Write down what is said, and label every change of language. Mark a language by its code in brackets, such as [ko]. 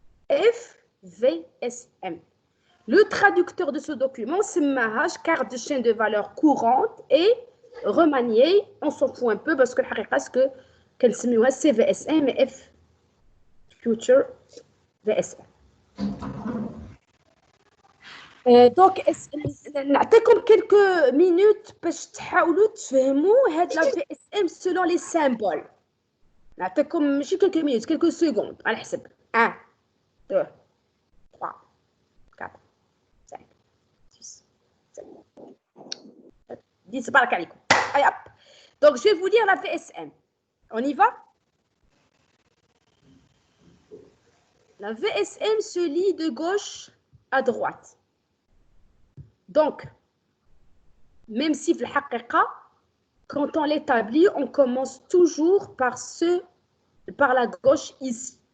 [fr] FVSM. Le traducteur de ce document, c'est Mahaj, carte de chaîne de valeur courante et remaniée. On s'en fout un peu parce que ce que [ar] كنسميوها [fr] CVSM et F future VSM. [ar] دونك نعطيكم [fr] quelques minutes [ar] باش تحاولوا تفهموا هاد لا VSM [fr] selon les symboles. [ar] نعطيكم ماشي [fr] quelques minutes, quelques secondes [ar] على حسب 1 2 3 4 5 6 7 10 بارك عليكم. [fr] Allez hop. Donc je vais vous lire la VSM. On y va? La VSM se lit de gauche à droite. Donc, même si quand on l'établit, on commence toujours par la gauche ici.